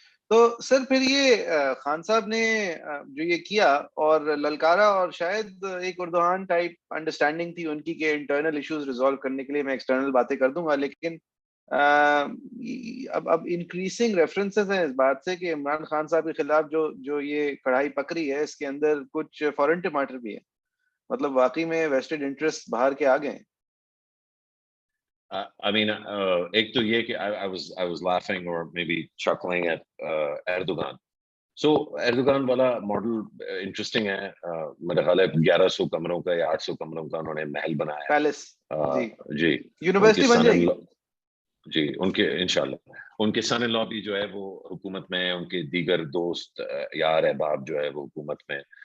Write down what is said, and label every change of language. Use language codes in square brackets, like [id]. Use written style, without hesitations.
[ur] تو سر پھر یہ خان صاحب نے جو یہ کیا اور للکارا, اور شاید ایک اردوہان ٹائپ انڈرسٹینڈنگ تھی ان کی کہ انٹرنل ایشوز ریزالو کرنے کے لیے میں ایکسٹرنل باتیں کر دوں گا, لیکن اب انکریزنگ ریفرنسز ہیں اس بات سے کہ عمران خان صاحب کے خلاف جو یہ کڑھائی پکڑی ہے اس کے اندر کچھ فورن ٹماٹر بھی ہے, مطلب واقعی میں ویسٹڈ انٹرسٹ باہر کے آگے ہیں. [en] I mean, [ur] ایک تو یہ کہ [en] I was laughing or maybe chuckling at Erdogan. So [ur] Erdogan والا ماڈل انٹرسٹنگ ہے. میرا خیال ہے 1100 کمروں کا یا 800 کمروں کا انہوں نے محل بنایا. پیلس. جی. یونیورسٹی بن جائے گی. جی ان کے انشاءاللہ ان کے سن ان لا بھی جو ہے وہ حکومت میں, ان کے دیگر دوست یار احباب جو ہے وہ حکومت میں.